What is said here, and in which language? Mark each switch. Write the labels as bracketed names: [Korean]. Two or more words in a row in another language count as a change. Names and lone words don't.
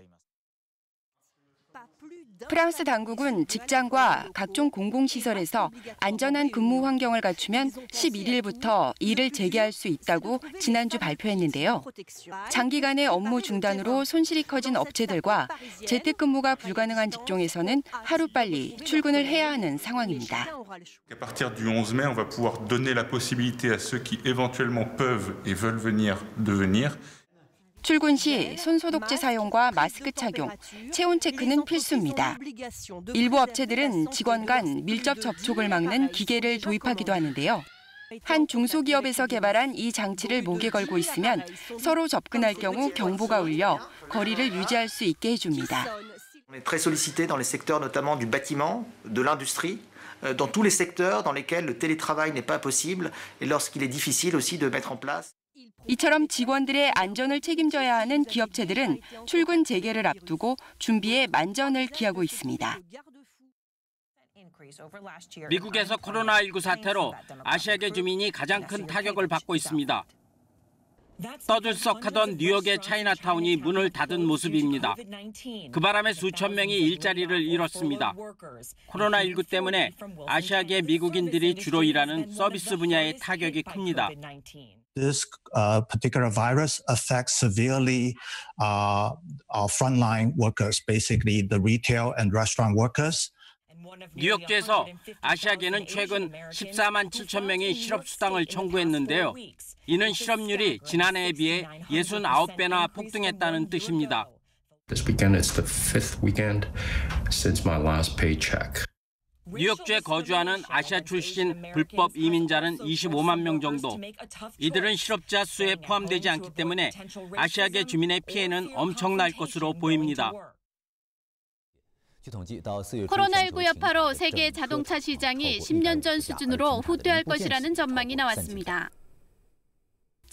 [Korean] 프랑스 당국은 직장과 각종 공공시설에서 안전한 근무 환경을 갖추면 11일부터 일을 재개할 수 있다고 지난주 발표했는데요. 장기간의 업무 중단으로 손실이 커진 업체들과 재택근무가 불가능한 직종에서는 하루빨리 출근을 해야 하는 상황입니다. [French] À partir du 11 mai, on va pouvoir donner la possibilité à ceux qui éventuellement peuvent et veulent venir de venir. [Korean] 출근 시 손소독제 사용과 마스크 착용, 체온 체크는 필수입니다. 일부 업체들은 직원 간 밀접 접촉을 막는 기계를 도입하기도 하는데요. 한 중소기업에서 개발한 이 장치를 목에 걸고 있으면 서로 접근할 경우 경보가 울려 거리를 유지할 수 있게 해줍니다. [French] On est très sollicité dans les secteurs notamment du bâtiment, de l'industrie, dans tous les secteurs dans lesquels le télétravail n'est pas possible et lorsqu'il est difficile aussi de mettre en place. [Korean] 이처럼 직원들의 안전을 책임져야 하는 기업체들은 출근 재개를 앞두고 준비에 만전을 기하고 있습니다. 미국에서 코로나19 사태로 아시아계 주민이 가장 큰 타격을 받고 있습니다. 떠들썩하던 뉴욕의 차이나타운이 문을 닫은 모습입니다. 그 바람에 수천 명이 일자리를 잃었습니다. 코로나19 때문에 아시아계 미국인들이 주로 일하는 서비스 분야의 타격이 큽니다. [English] This particular virus affects severely our frontline workers, basically the retail and restaurant workers. [Korean] 뉴욕주에서 아시아계는 최근 14만 7천 명이 실업수당을 청구했는데요. 이는 실업률이 지난해에 비해 69배나 폭등했다는 뜻입니다. [English] This weekend is the fifth weekend since my last paycheck. [Korean] 뉴욕주에 거주하는 아시아 출신 불법 이민자는 25만 명 정도. 이들은 실업자 수에 포함되지 않기 때문에 아시아계 주민의 피해는 엄청날 것으로 보입니다. 코로나19 여파로 세계 자동차 시장이 10년 전 수준으로 후퇴할 것이라는 전망이 나왔습니다.